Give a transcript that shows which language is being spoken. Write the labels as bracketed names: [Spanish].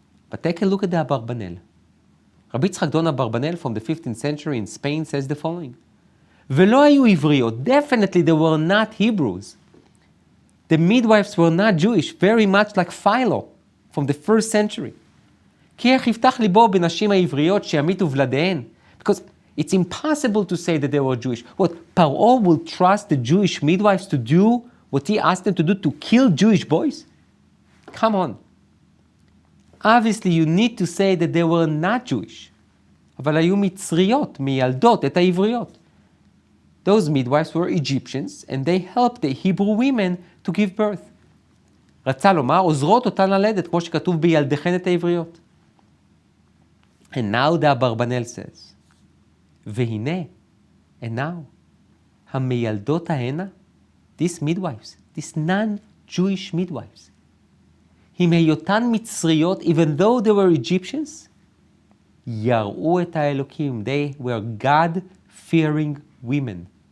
[English] But take a look at the Abarbanel. Rabbi Yitzchak Don Abarbanel from the 15th century in Spain says the following: [Hebrew] ולא היו עבריות, [English] definitely they were not Hebrews. The midwives were not Jewish, very much like Philo from the 1st century. [Hebrew] כי איך יפתח ליבו בנשים העבריות שימיתו ולדיהן? [English] Because it's impossible to say that they were Jewish. What, Paro will trust the Jewish midwives to do what he asked them to do, to kill Jewish boys? Come on. Obviously you need to say that they were not Jewish. [Hebrew] אבל היו מצריות, מיילדות את העבריות. [English] Those midwives were Egyptians, and they helped the Hebrew women to give birth. [Hebrew] רצה לומר, עוזרות אותן ללדת, כמו שכתוב בילדיכן את העבריות. [English] And now the Abarbanel says, [Hebrew] והנה, [English] and now, [Hebrew] המיילדות ההנה, [English] these midwives, these non-Jewish midwives, [Hebrew] עם היותן מצריות, [English] even though they were Egyptians, [Hebrew] יראו את האלוקים, [English] they were God-fearing women.